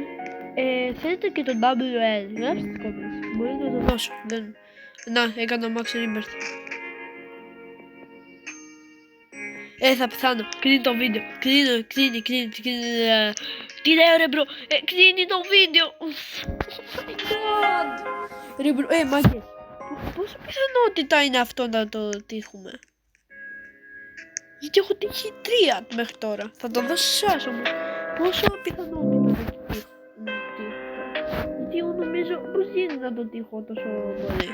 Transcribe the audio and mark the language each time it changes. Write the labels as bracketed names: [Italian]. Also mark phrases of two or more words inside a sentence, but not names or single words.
[Greek] Θέλετε και το WL, γράψτε τις κόκκινες, μπορείτε να το δώσω. Να, έκανα [English] max rebirth. [Greek] Θα πεθάνω, κλείνει το βίντεο, κλείνει. Τι λέω ρε μπρο, κλείνει το βίντεο. [English] Oh my god. [Greek] Ρε μπρο, μάγκες, πόσο πιθανότητα είναι αυτό να το τύχουμε? Γιατί έχω τύχει 3 μέχρι τώρα, θα το δώσω σε εσάς όμως. Πόσο πιθανότητα να το τύχω? Γιατί εγώ νομίζω πως γίνεται να το τύχω τόσο πολύ.